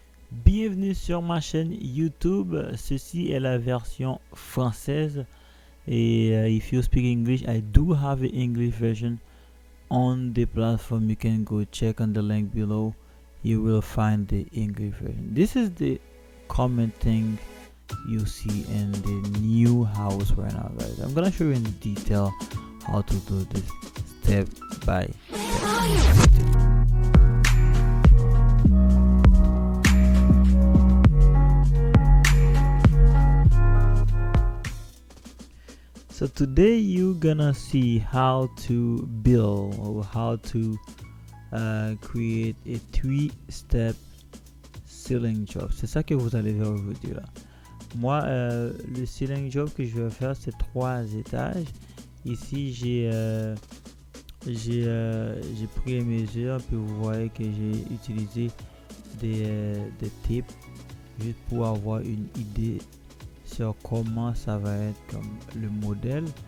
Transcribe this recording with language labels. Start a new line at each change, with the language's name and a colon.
French: Bienvenue sur ma chaîne YouTube. Ceci est la version française.
English: Et if you speak English, I do have an English version on the platform. You can go check on the link below. You will find the English version. This is the common thing you see in the new house right now, guys. I'm gonna show you in detail how to do this step by step. So today you're gonna see how to build or how to create a 3-step ceiling job.
French: C'est ça que vous allez faire aujourd'hui là. Moi, le ceiling job que je vais faire, c'est 3 étages. Ici, j'ai pris les mesures, puis vous voyez que j'ai utilisé des tapes juste pour avoir une idée sur comment ça va être comme le modèle.